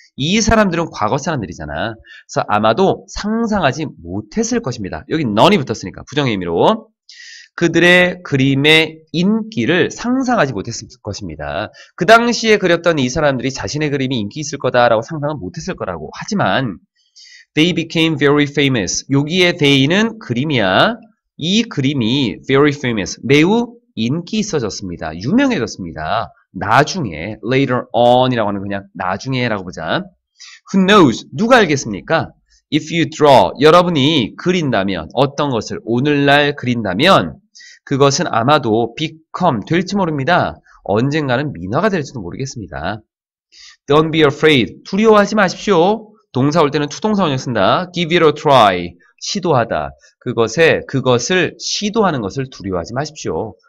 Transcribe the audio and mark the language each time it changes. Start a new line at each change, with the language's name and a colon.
Korean: 이 사람들은 과거 사람들이잖아. 그래서 아마도 상상하지 못했을 것입니다. 여기 none이 붙었으니까 부정의 의미로. 그들의 그림의 인기를 상상하지 못했을 것입니다. 그 당시에 그렸던 이 사람들이 자신의 그림이 인기 있을 거다라고 상상은 못했을 거라고. 하지만
English: they became very famous.
Korean: 여기에 they는 그림이야. 이 그림이
English: very famous,
Korean: 매우 인기 있어졌습니다. 유명해졌습니다. 나중에,
English: later on
Korean: 이라고 하는 그냥 나중에라고 보자.
English: Who knows?
Korean: 누가 알겠습니까?
English: If you draw,
Korean: 여러분이 그린다면, 어떤 것을 오늘날 그린다면 그것은 아마도 become, 될지 모릅니다. 언젠가는 민화가 될지도 모르겠습니다.
English: Don't be afraid,
Korean: 두려워하지 마십시오. 동사 올 때는 투동사원형 쓴다.
English: Give it a try, 시도하다.
Korean: 그것을 시도하는 것을 두려워하지 마십시오.